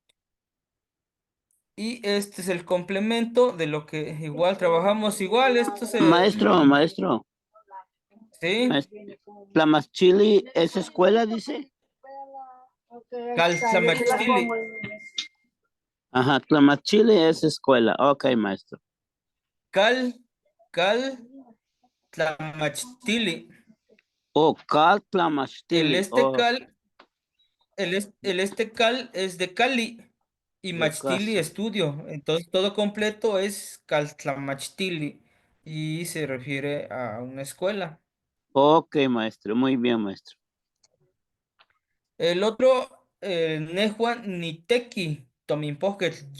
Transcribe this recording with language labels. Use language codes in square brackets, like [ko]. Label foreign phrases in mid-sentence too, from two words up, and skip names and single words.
[es] Y este es el complemento de lo que igual trabajamos igual. Esto se... Maestro, Sí, maestro, Tlamachtili es escuela, dice. Caltlamachtilli. Ajá, Tlamachtili es escuela. Ok, maestro. Cal, Caltlamachtilli. Oh, Cal El Tlamachtili. este Oh, cal, el este cal es de Cali y de Machtili casa. estudio. Entonces todo completo es Caltlamachtilli y se refiere a una escuela. Ok, maestro. Muy bien, maestro. El otro, [nah] Nehua Niteki, Tominpoket.